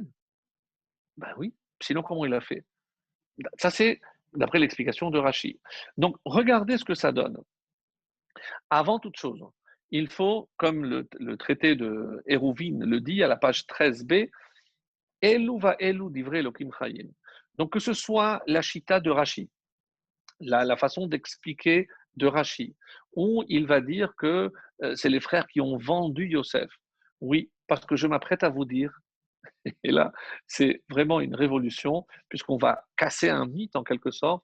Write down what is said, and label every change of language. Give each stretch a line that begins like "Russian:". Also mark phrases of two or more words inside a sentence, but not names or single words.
French: Ben oui, sinon comment il a fait? Ça c'est d'après l'explication de Rachi. Donc regardez ce que ça donne. Avant toute chose, il faut, comme le traité de Hérouvine le dit à la page 13b,
Hebrew: אלו ואלו דברי אלוהים חיים.
French: Donc que ce soit la chita de Rachi, la façon d'expliquer de Rachi, où il va dire que c'est les frères qui ont vendu Yosef. Oui, parce que je m'apprête à vous dire, et là, c'est vraiment une révolution, puisqu'on va casser un mythe en quelque sorte.